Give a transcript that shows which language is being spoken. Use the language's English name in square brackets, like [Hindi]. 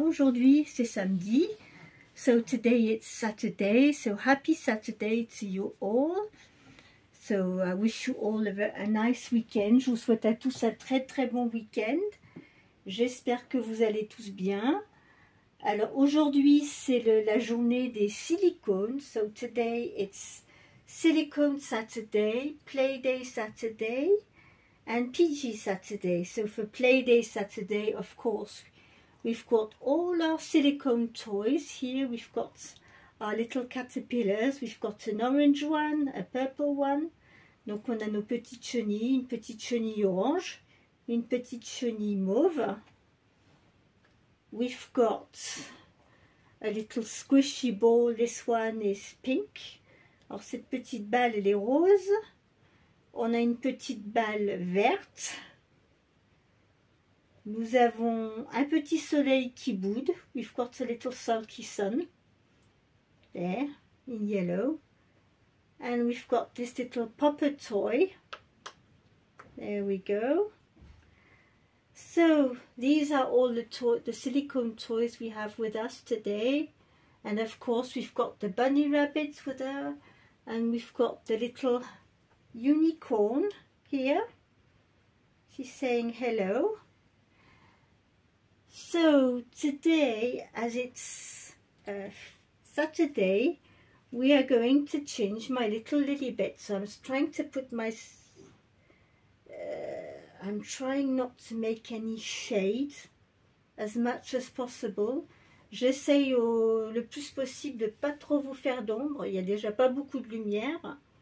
[French] Aujourd'hui c'est samedi, [English] so today it's Saturday, so happy Saturday to you all. So I wish you all a nice weekend. [French] Je vous souhaite à tous un très bon week-end. J'espère que vous allez tous bien. Alors aujourd'hui c'est la journée des silicones. [English] So today it's Silicone Saturday, Play Day Saturday and PG Saturday. So for Play Day Saturday, of course, we've got all our silicone toys here. We've got our little caterpillars. We've got an orange one, a purple one. [French] Donc on a nos petites chenilles, une petite chenille orange, une petite chenille mauve. [English] We've got a little squishy ball. This one is pink. [French] Alors cette petite balle elle est rose. On a une petite balle verte. Nous avons un petit soleil qui boude. [English] We've got a little sulky sun. There, in yellow. And we've got this little popper toy. There we go. So these are all the silicone toys we have with us today. And of course we've got the bunny rabbits with her. And we've got the little unicorn here. She's saying hello. So today, as it's Saturday, we are going to change my little Lilibet. So I'm trying to put my... I'm trying not to make any shade as much as possible. [French] J'essaye le plus possible de ne pas trop vous faire d'ombre. Il n'y a déjà pas beaucoup de lumière.